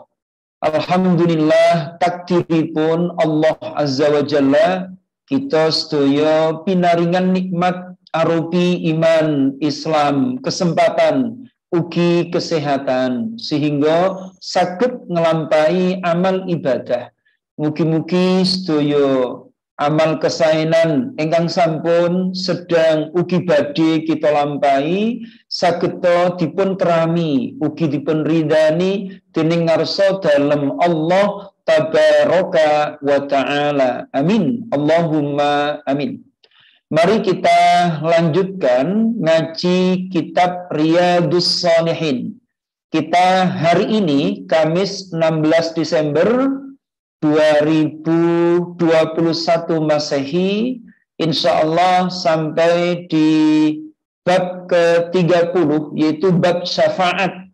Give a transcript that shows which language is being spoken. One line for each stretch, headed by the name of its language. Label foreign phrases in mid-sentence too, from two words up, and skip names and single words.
Javanese: Alhamdulillah takdiripun Allah
Arabic: عز وجل
Javanese: kita sedaya pinaringan nikmat arupi iman Islam, kesempatan ugi kesehatan sehingga saged nglampahi amal ibadah. Mugi-mugi sedaya amal kesaenan ingkang sampun sedang ugi badhe kita lampahi sageta dipun terami ugi dipun ridani dening ngarsa dalem
Arabic: الله تبارك وتعالى. آمين. اللهم آمين.
Indonesian: Mari kita lanjutkan ngaji kitab Riyadhus Shalihin. Kita hari ini Kamis 16 Desember 2021 Masehi,
Arabic: إن شاء الله
Indonesian: sampai di bab ke-30 yaitu bab syafaat.